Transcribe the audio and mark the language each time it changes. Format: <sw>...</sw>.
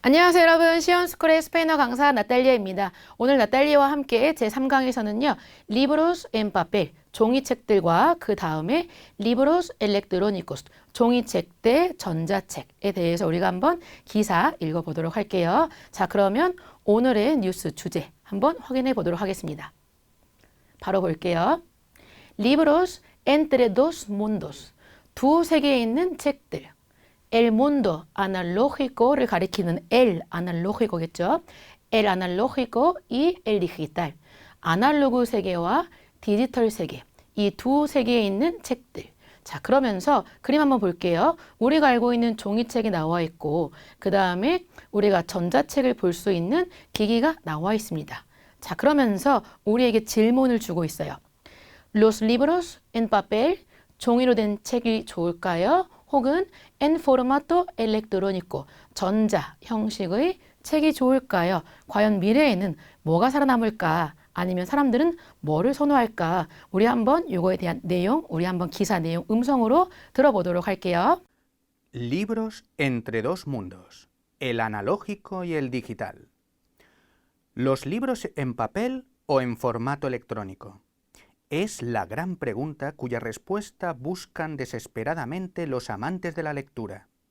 <ko>안녕하세요 여러분, 시온스쿨의 스페인어 강사 나탈리아입니다. 오늘 나탈리아와 함께 제3강에서는요 리브로스 엔 파펠, 종이책들과 그 다음에 리브로스 엘렉트로니코스, 종이책 대 전자책에 대해서 우리가 한번 기사 읽어보도록 할게요. 자, 그러면 오늘의 뉴스 주제 한번 확인해 보도록 하겠습니다. 바로 볼게요.</ko> <es>Libros entre dos mundos,</es> <ko>두 세계에 있는 책들.</ko> <es>El mundo analógico</es> <ko>를 가리키는</ko> <es>el analógico</es> <ko>겠죠.</ko> <es>El analógico y el digital.</es> <ko>아날로그 세계와 디지털 세계. 이 두 세계에 있는 책들. 자, 그러면서 그림 한번 볼게요. 우리가 알고 있는 종이책이 나와 있고 그 다음에 우리가 전자책을 볼 수 있는 기기가 나와 있습니다. 자, 그러면서 우리에게 질문을 주고 있어요.</ko> <es>Los libros en papel,</es> <ko>종이로 된 책이 좋을까요? 혹은</ko> <es>en formato electrónico,</es> <ko>전자 형식의 책이 좋을까요? 과연 미래에는 뭐가 살아남을까? 아니면 사람들은 뭐를 선호할까? 우리 한번 이거에 대한 내용, 우리 한번 기사 내용 음성으로 들어보도록 할게요.</ko> <es>Libros entre dos mundos, el analógico y el digital. ¿Los libros en papel o en formato electrónico? Es la gran pregunta cuya respuesta buscan desesperadamente los amantes de la lectura.</es>